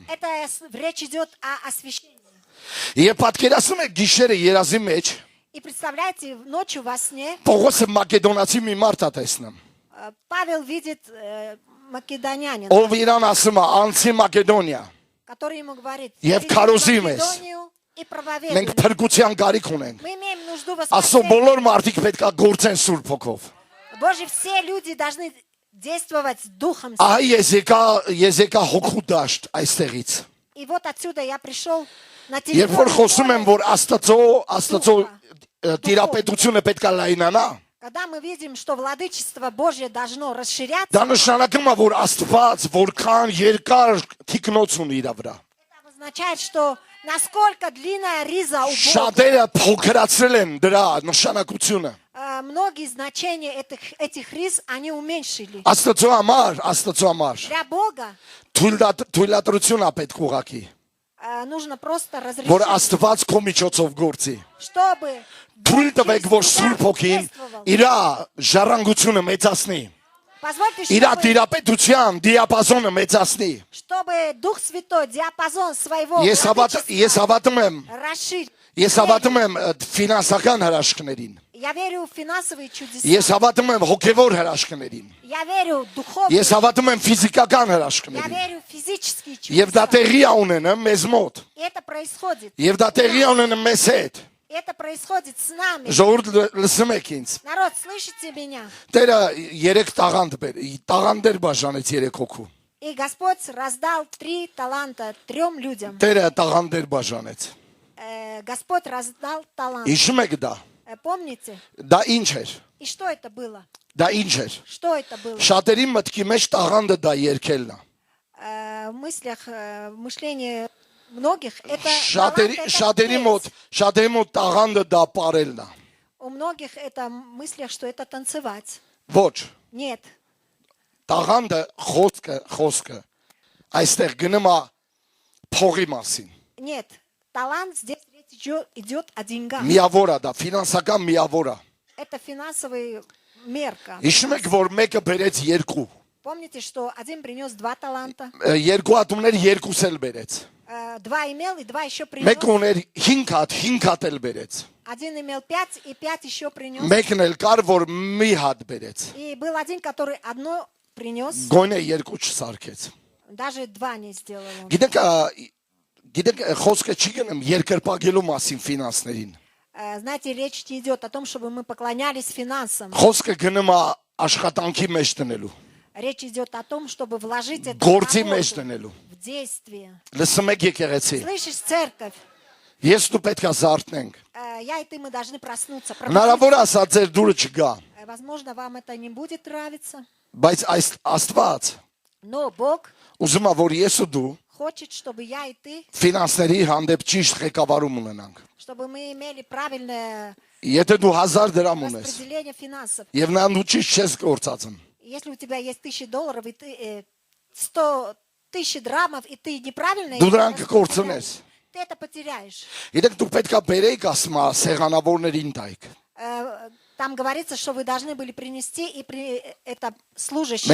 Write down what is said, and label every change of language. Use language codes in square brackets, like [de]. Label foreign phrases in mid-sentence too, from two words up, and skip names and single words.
[ru] Это речь идет о освящении. [hy] Եվ պատկերացնում եք գիշերը երազի մեջ [ru] И представляете, ночью во сне [hy] Պողոսը մակեդոնացի մի մարդ է տեսնում։ [ru] Павел видит македонянина, [hy] Ով իրան ասում է անցի Մակեդոնիա։ [ru] который ему говорит, [hy] Եվ [ru] «Иди в [hy] քարոզի մեզ։ [ru] Македонию и проповедуй». [hy] Մենք փրկության կարիք ունենք։ [ru] Мы имеем нужду в [hy] Աստծո [ru] спасении. [hy] բոլոր մարդիկ պետք է գործեն Սուրբ Հոգով։ [ru] Боже, все люди должны действовать Духом. [hy] Ահա ես եկա հոգու դաշտ այստեղից։ [ru] И вот отсюда я пришел на [hy] Երբ որ խոսում եմ, որ Աստծո տիրապետությունը պետք է լայնանա, [ru] Когда мы видим, что владычество Божье должно расширяться, [hy] դա նշանակում է, որ Աստված որքան երկար թիկնոց ունի իր վրա։ [ru] это обозначает, что насколько длинная риза у Бога. [hy] Շատերը փոքրացրել են դրա նշանակությունը։ [ru] Многие значения этих риз они уменьшили. [hy] Աստծո համար [ru] Для Бога [hy] թույլատրություն է պետք ուղակի, [ru] нужно просто [hy] որ [ru] разрешить, [hy] Աստված քո միջոցով գործի։ [ru] чтобы [hy] Թույլ [ru] Бог [hy] տվեք, [ru] через [hy] որ [ru] тебя [hy] Սուրբ Հոգին [ru] действовал. [hy] իր ժառանգությունը մեծացնի, [ru] Позвольте, [hy] իր [ru] чтобы, [hy] տիրապետության դիապազոնը մեծացնի։ [ru] чтобы Дух Святой диапазон своего [hy] Ես [ru] владычества [hy] հավատում եմ, [ru] расширил. [hy] ես հավատում եմ ֆինանսական հրաշքներին։ [ru] Я верю в финансовые чудеса. [hy] Ես հավատում եմ հոգևոր հրաշքներին։ [ru] Я верю в духовные. [hy] Ես հավատում եմ ֆիզիկական [ru] Я [hy] հրաշքներին։ [ru] верю в физические [hy] Եվ դա [ru] чудеса. [hy] տեղի է ունենում մեզ մոտ։ [ru] И это происходит. [hy] Եվ դա տեղի է ունենում մեզ հետ։ [ru] Это происходит с нами. [hy] Ժողովուրդ լսում եք ինձ։ [ru] Народ, слышите меня? [hy] Տերը 3 տաղանդեր բաժանեց 3 հոգու։ [ru] И Господь раздал 3 таланта 3 людям. [hy] Տերը տաղանդեր բաժանեց։ [ru] Господь раздал талант. [hy] Հիշում եք դա։ [ru] Помните? [hy] Դա ինչ էր։ [ru] И что это было? [hy] Դա ինչ էր։ [ru] Что это было? [hy] Շատերի մտքի մեջ տաղանդը դա երկելն է։ [ru] В мыслях, в мышлении многих это талант, это петь. [hy] Շատերի մոտ տաղանդը դա ապարելն է։ [ru] У многих это в мыслях, что это танцевать. [hy] Ոչ։ [ru] Нет. [hy] Տաղանդը խոսքը այստեղ գնում է փողի մասին։ [ru] Нет. Талант здесь речь идет о деньгах. [hy] Միավոր է դա, ֆինանսական միավոր է։ [ru] Это финансовая мерка. [hy] Հիշում եք, որ մեկը բերեց 2։ [ru] Помните, что один принес 2 таланта, [hy] 2 հատումներ 2 էլ բերեց։ [ru] 2 имел и 2 еще принес. [hy] Մեկը ուներ 5 հատ էլ բերեց։ [ru] Один имел 5 и 5 еще принес. [hy] Մեկն էլ կար, որ մի հատ բերեց։ [ru] И был один, который одно принес, [hy] Գոնե 2 չսարքեց։ [ru] даже 2 не сделал он. [hy] Գիտեք, խոսքը չի գնում երկրպագելու մասին ֆինանսներին։ [ru] Знаете, речь не идет о том, чтобы мы поклонялись финансам. [hy] Խոսքը գնում է աշխատանքի մեջ դնելու, [ru] Речь идет о том, чтобы вложить это [hy] գործի [ru] в [hy] մեջ [ru] работу, [hy] դնելու։ [ru] в действие. [hy] Լսում եք եկեղեցի։ [ru] Слышишь, церковь? [hy] Ես դու պետք է զարթնենք։ [ru] Я и ты, мы должны проснуться. [hy] Հնարավոր է ասա ձեր դուրը չգա, [ru] Возможно, вам это не будет нравиться, [hy] բայց այս Աստված [ru] но Бог [hy] ուզում է, որ ես ու դու [ru] хочет, чтобы я и ты, [hy] ֆինանսների հանդեպ ճիշտ ղեկավարում ունենանք։ [ru] чтобы мы имели правильное [hy] Եթե դու 1000 դրամ ունես, [ru] распределение финансов. [hy] եւ նա դու ճիշտ չես գործածում, [ru] Если у тебя есть $1000 и ты 100 000 драмов, и ты неправильно [hy] դու [ru] их [hy] դրանք [ru] распределяешь, [hy] կորցնես։ [ru] ты это потеряешь. [hy] Գիտեք, դու պետք է բերեիք ասма սեղանավորներին տայք։ [ru] Там говорится, что вы должны были принести и это служащим.